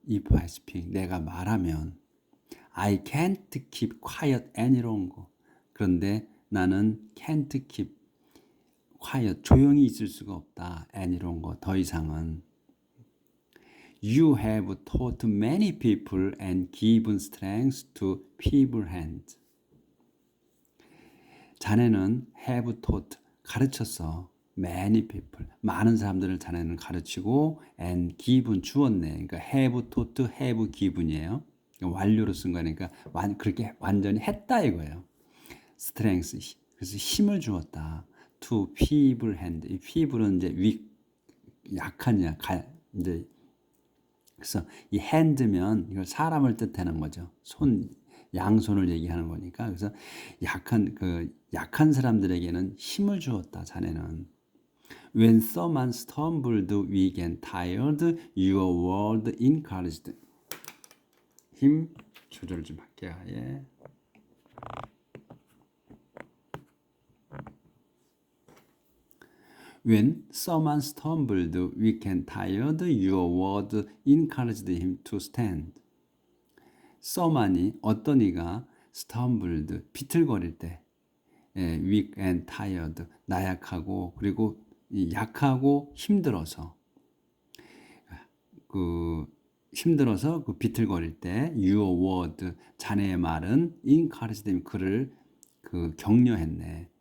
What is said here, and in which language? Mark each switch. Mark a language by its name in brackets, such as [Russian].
[English] If I speak, [Korean] 내가 말하면 [English] I can't keep quiet any longer. [Korean] 그런데 나는 [English] can't keep quiet, [Korean] 조용히 있을 수가 없다. [English] any longer, [Korean] 더 이상은. [English] You have taught many people and given strength to feeble hands. [Korean] 자네는 [English] have taught, [Korean] 가르쳤어. [English] many people, [Korean] 많은 사람들을 자네는 가르치고 [English] and given, [Korean] 주었네. 그러니까 [English] have taught, have given [Korean] 이에요. 완료로 쓴 거니까 그렇게 완전히 했다 이거예요. strength, 그래서 힘을 주었다. [English] to feeble hand, [Korean] 이 feeble은 이제 약한 이제 그래서 이 hand면 이걸 사람을 뜻하는 거죠. 양손을 얘기하는 거니까. 그래서 약한 사람들에게는 힘을 주었다. 자네는. [English] When someone stumbled, weak and tired, your word encouraged. [Korean] 힘 조절 좀 할게요. 예. [English] When someone stumbled, weak and tired, your word encouraged him to stand. [Korean] someone이 어떤 이가 stumbled, 비틀거릴 때, [English] weak and tired, [Korean] 나약하고 그리고 약하고 힘들어서 힘들어서 비틀거릴 때 [English] your word, [Korean] 자네의 말은 [English] encouraged him, [Korean] 그를 격려했네.